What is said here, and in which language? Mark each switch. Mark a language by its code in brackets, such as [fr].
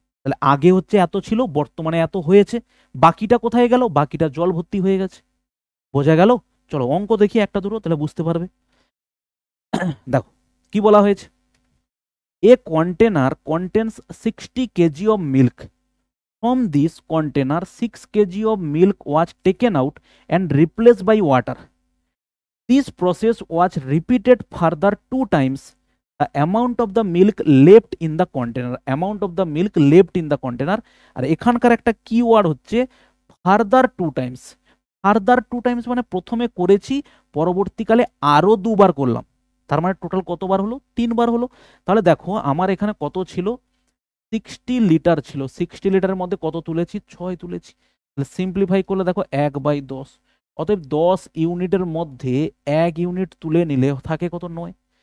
[bn] তাহলে আগে হচ্ছে এত ছিল, বর্তমানে এত হয়েছে, বাকিটা কোথায় গেল, বাকিটা জল ভর্তি হয়ে গেছে। বোঝা গেল? চলো অঙ্ক দেখি একটা দুটো, তাহলে বুঝতে পারবে। দেখো কি বলা হয়েছে, [en] A container contains 60 kg of milk. From this container 6 kg of milk was taken out and replaced by water. This process was repeated further 2 times. The amount of the milk left in the container, amount of the milk left in the container, [bn] আর এখানকার একটা keyword হচ্ছে further 2 Times. Further 2 Times মানে প্রথমে করেছি, পরবর্তীকালে আরো 2 বার করলাম, তার মানে টোটাল কতবার হলো, 3 বার হলো। তাহলে দেখো আমার এখানে কত ছিল, 60 লিটার ছিল, 60 লিটারের মধ্যে কত তুলেছি, 6 তুলেছি। তাহলে সিম্পলিফাই করলে দেখো 1/10, অতএব 10 ইউনিটের মধ্যে 1 ইউনিট তুলে নিলে থাকে কত, 9।